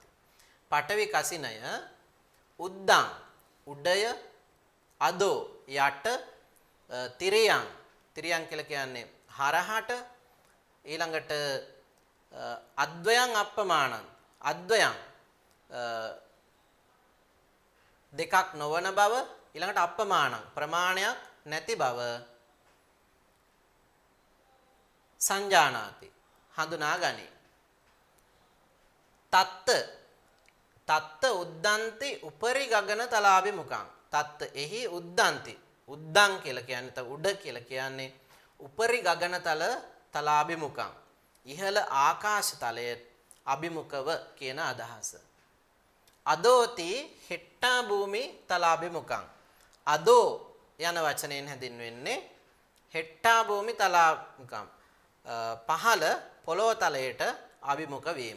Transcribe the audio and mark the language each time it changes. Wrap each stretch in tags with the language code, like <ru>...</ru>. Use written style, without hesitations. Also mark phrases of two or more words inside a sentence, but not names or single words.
<si>පඨවි කසිනය උද්දං උඩය, අදෝ යට, තිරියං තිරියං කියලා කියන්නේ හරහට, ඊළඟට</si> <pi>අද්වයං අප්පමානං</pi> <si>අද්වයං දෙකක් නොවන බව, ඊළඟට අප්පමානං ප්‍රමාණයක් නැති බව සංජානාති හඳුනා ගනී.</si> <pi>තත්ත උද්දන්ති උපරි ගගන තලාභිමුඛං.</pi> <si>තත්ත එහි උද්දන්ති උද්දං කියලා කියන්නේ උඩ කියලා කියන්නේ</si> <pi>උපරි ගගන තලාභිමුඛං</pi> <si>ඉහළ ආකාශ තලයේ අභිමුඛව කියන අදහස.</si> <pi>අදෝති හෙට්ටා භූමි තලාභිමුඛං.</pi> <si>අදෝ යන වචනයෙන් හැඳින්වෙන්නේ</si> <pi>හෙට්ටා භූමි තලාභිමුඛං</pi> <si>පහළ පොළොව තලයට අභිමුඛ වීම.</si>